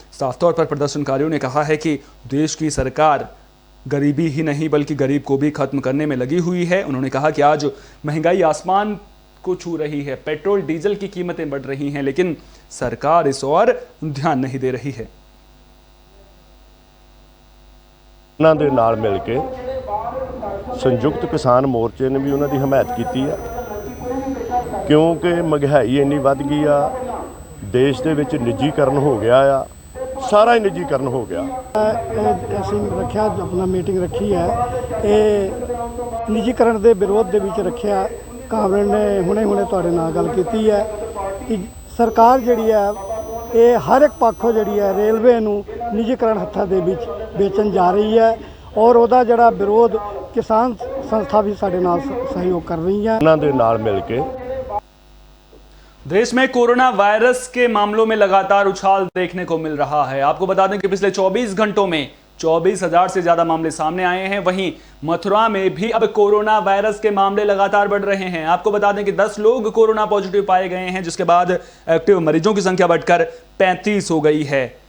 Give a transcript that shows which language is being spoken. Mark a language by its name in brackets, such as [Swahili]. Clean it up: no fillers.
[Hindi] साफ तौर पर प्रदर्शनकारियों ने कहा है कि देश की सरकार गरीबी ही नहीं बल्कि गरीब को भी खत्म करने में लगी हुई है। उन्होंने कहा कि आज महंगाई आसमान को छू रही है, पेट्रोल डीजल की कीमतें बढ़ रही हैं, लेकिन सरकार इस ओर ध्यान नहीं दे रही है। [Punjabi] ਉਹਨਾਂ ਦੇ ਨਾਲ ਮਿਲ ਕੇ ਸੰਯੁਕਤ ਕਿਸਾਨ ਮੋਰਚੇ ਨੇ ਵੀ ਉਹਨਾਂ ਦੀ ਹਮਾਇਤ ਕੀਤੀ ਆ, ਕਿਉਂਕਿ ਮਹਿੰਗਾਈ ਇੰਨੀ ਵੱਧ ਗਈ ਆ, ਦੇਸ਼ ਦੇ ਵਿੱਚ ਨਿੱਜੀਕਰਨ ਹੋ ਗਿਆ ਆ, ਸਾਰਾ ਹੀ ਨਿੱਜੀਕਰਨ ਹੋ ਗਿਆ। ਅਸੀਂ ਰੱਖਿਆ ਆਪਣਾ ਮੀਟਿੰਗ ਰੱਖੀ ਹੈ, ਇਹ ਨਿੱਜੀਕਰਨ ਦੇ ਵਿਰੋਧ ਦੇ ਵਿੱਚ ਰੱਖਿਆ। ਕਾਮਰੇਡ ਨੇ ਹੁਣੇ ਤੁਹਾਡੇ ਨਾਲ ਗੱਲ ਕੀਤੀ ਹੈ ਕਿ ਸਰਕਾਰ ਜਿਹੜੀ ਹੈ ਇਹ ਹਰ ਇੱਕ ਪੱਖੋਂ ਜਿਹੜੀ ਹੈ ਰੇਲਵੇ ਨੂੰ ਨਿੱਜੀਕਰਨ ਹੱਥਾਂ ਦੇ ਵਿੱਚ ਵੇਚਣ ਜਾ ਰਹੀ ਹੈ ਔਰ ਉਹਦਾ ਜਿਹੜਾ ਵਿਰੋਧ ਕਿਸਾਨ ਸੰਸਥਾ ਵੀ ਸਾਡੇ ਨਾਲ [Hindi] सहयोग कर रही है। [Punjabi] ਉਹਨਾਂ ਦੇ ਨਾਲ ਮਿਲ ਕੇ [Hindi] देश में कोरोना वायरस के मामलों में लगातार उछाल देखने को मिल रहा है। आपको बता दें कि पिछले 24 घंटों में 24,000 से ज्यादा मामले सामने आए हैं। वहीं मथुरा में भी अब कोरोना वायरस के मामले लगातार बढ़ रहे हैं। आपको बता दें कि 10 लोग कोरोना पॉजिटिव पाए गए हैं, जिसके बाद एक्टिव मरीजों की संख्या बढ़कर 35 हो गई है।